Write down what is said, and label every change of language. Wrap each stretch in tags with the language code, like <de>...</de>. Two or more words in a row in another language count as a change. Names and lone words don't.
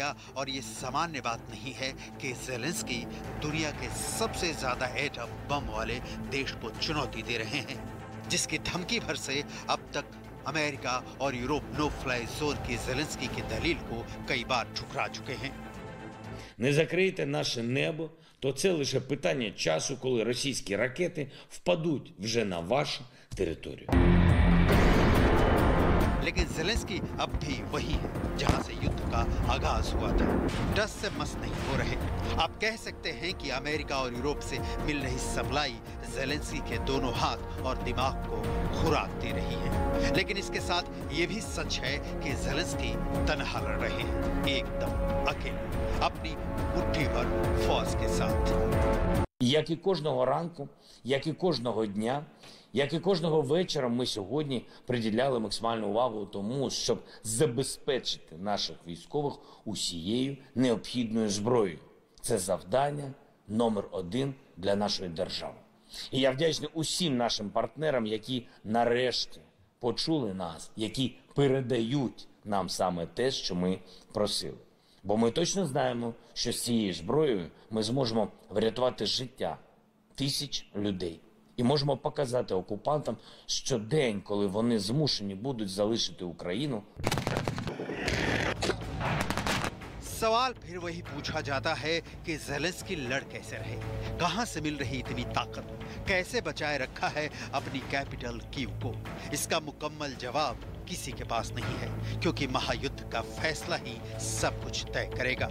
<hi>और ये सामान्य बात नहीं है कि ज़ेलेंस्की दुनिया के सबसे ज्यादा एटम बम वाले देश को चुनौती दे रहे हैं, जिसकी धमकी भर से अब तक अमेरिका और यूरोप</hi> <en>no fly zone</en> <hi>की ज़ेलेंस्की की दलील को कई बार ठुकरा चुके हैं।</hi> <uk>Не закрийте наше небо, то це лише питання часу, коли російські ракети впадуть вже на вашу територію.</uk> <hi>लेकिन ज़ेलेंस्की अब भी वही है जहां से युद्ध का आगाज हुआ था। डस से मस नहीं हो रहे। आप कह सकते हैं कि अमेरिका और यूरोप से मिल रही सप्लाई ज़ेलेंस्की के दोनों हाथ और दिमाग को खुराक दे रही है। लेकिन इसके साथ ये भी सच है कि ज़ेलेंस्की तनहा लड़ रहे हैं, एकदम अकेले, अपनी मुट्ठी भर फौज के साथ।</hi> <uk>Як і кожного ранку, як і кожного дня, як і кожного вечора ми сьогодні приділяли максимальну увагу тому, щоб забезпечити наших військових усією необхідною зброєю. Це завдання номер 1 для нашої держави. І я вдячний усім нашим партнерам, які нарешті почули нас, які передають нам саме те, що ми просили. Бо ми точно знаємо, що з цією зброєю ми зможемо врятувати життя тисяч людей. І можемо показати окупантам, що день, коли вони змушені будуть залишити Україну.</uk> <hi>सवाल फिर वही पूछा जाता है कि ज़ेलेंस्की लड़ कैसे रहे, कहां से मिल रही इतनी ताकत, कैसे बचाए रखा है अपनी कैपिटल कीव को। इसका मुकम्मल जवाब किसी के पास नहीं है, क्योंकि महायुद्ध का फैसला ही सब कुछ तय करेगा।</hi>